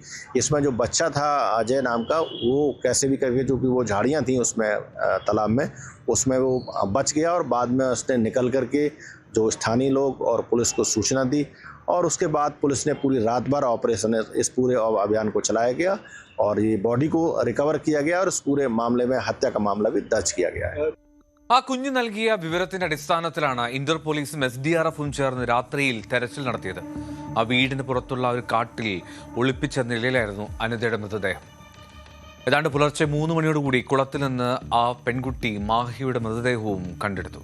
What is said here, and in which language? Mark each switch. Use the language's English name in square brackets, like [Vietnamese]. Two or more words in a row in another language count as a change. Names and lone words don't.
[Hindi] इसमें जो बच्चा था अजय नाम का, वो कैसे भी करके, जो कि वो झाड़ियाँ थी उसमें तालाब में, उसमें वो बच गया और बाद में उसने निकल करके जो स्थानीय लोग और पुलिस को सूचना दी. और उसके बाद पुलिस ने पूरी रात भर ऑपरेशन, इस पूरे अभियान को चलाया गया और ये बॉडी को रिकवर किया गया और इस पूरे मामले में हत्या का मामला भी दर्ज किया गया है. [Malayalam] ആ കുഞ്ഞ് നൽകിയ വിവരത്തിന്റെ അടിസ്ഥാനത്തിലാണ് ഇന്റർ പോലീസും SDRFും ചേർന്ന് രാത്രിയിൽ തെരച്ചിൽ നടത്തിയത്. ആ വീടിന് പുറത്തുള്ള ഒരു കാട്ടിൽ ഒളിപ്പിച്ച നിലയിലായിരുന്നു അനിതയുടെ മൃതദേഹം. ഏതാണ്ട് പുലർച്ചെ 3 മണിയോടുകൂടി കുളത്തിൽ നിന്ന് ആ പെൺകുട്ടി മാഹിയുടെ മൃതദേഹവും കണ്ടെടുത്തു.